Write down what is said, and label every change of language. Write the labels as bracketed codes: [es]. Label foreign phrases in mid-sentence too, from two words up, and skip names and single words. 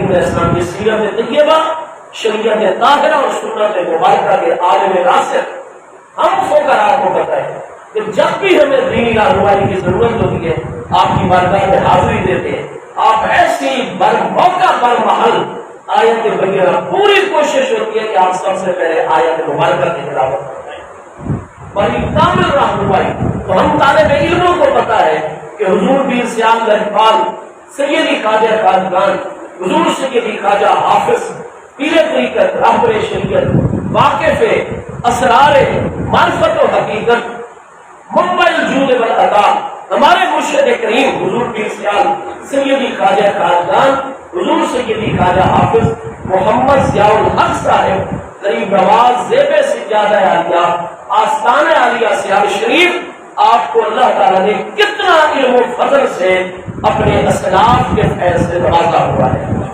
[ar] علیہ السلام [ur] کی سیرت طیبہ، شریعت طاہرہ اور سنت مبارکہ کے عالم راسخ، ہم فقراء کو پتہ ہے کہ جب بھی ہمیں دینی رہنمائی کی ضرورت ہوتی ہے آپ کی بارگاہ میں حاضری دیتے ہیں، آپ ایسی موقع پر محل آیت بینہ، پوری کوشش ہوتی ہے کہ آپ سب سے پہلے آیت مبارکہ کی تلاوت کرتے ہیں، بڑی کامل رہنمائی۔ تو ہم طالب علموں کو پتہ ہے کہ حضور پیر سیال لہپال سیدی خواجہ قادران، حضور سیدی خواجہ حافظ پیر طریقت رہبر شریعت، واقف اسرار معرفت و حقیقت، [ar] منبع الجود والعطا، [ur] ہمارے مرشد کریم حضور پیر سیال سیدی خواجہ قادران حضور سیدی خواجہ حافظ محمد ضیاء الحق صاحب غریب نواز زیب سجادہ عالیہ آستانہ عالیہ سیال شریف، آپ کو اللہ تعالیٰ نے کتنا علم و فضل سے اپنے اسلاف کے فیض سے نوازا ہوا ہے۔